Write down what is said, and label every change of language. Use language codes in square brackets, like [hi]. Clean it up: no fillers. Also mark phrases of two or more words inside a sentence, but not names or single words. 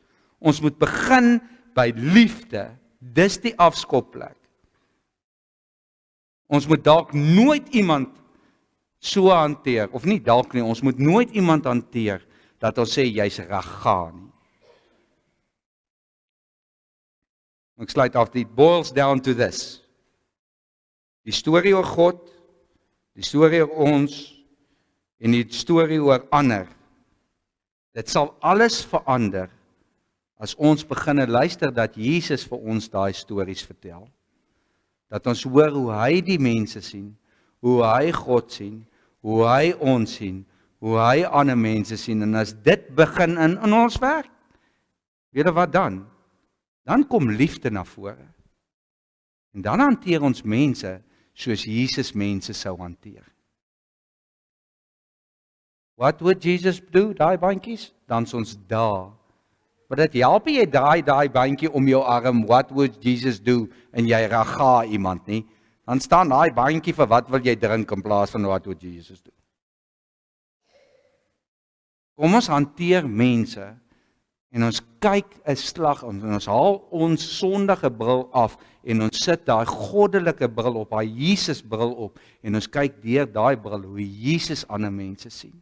[af] Ons moet begin by liefde, dis die afskopplek. Ons moet dalk nooit iemand so hanteer, of nie dalk nie, ons moet nooit iemand hanteer, dat ons sê, jy's raga nie. Ek sluit af, [en] it boils down to this. [af] Die storie oor God, die storie oor ons, en die storie oor ander, dit sal alles verander, as ons begin luister dat Jesus vir ons daai stories vertel. Dat ons hoor hoe hy die mense sien, hoe hy God sien, hoe hy ons sien, hoe hy ander mense sien, en as dit begin in ons werk, weet jy wat dan? Dan kom liefde na vore. En dan hanteer ons mense soos Jesus mense sou hanteer. [en] What would Jesus do, [af] daai bandjies? Dan is ons daar. Maar dit help jy draai daai bandjie om jou arm, [en] what would Jesus do, [af] en jy raga iemand nie, dan staan daai bandjie vir wat wil jy drink in plaas van [en] what would Jesus do. [af] Kom ons hanteer mense, en ons kyk 'n slag, en ons haal ons sondige bril af, en ons sit daai goddelike bril op, daai Jesus bril op, en ons kyk deur daai bril, hoe Jesus ander mense sien.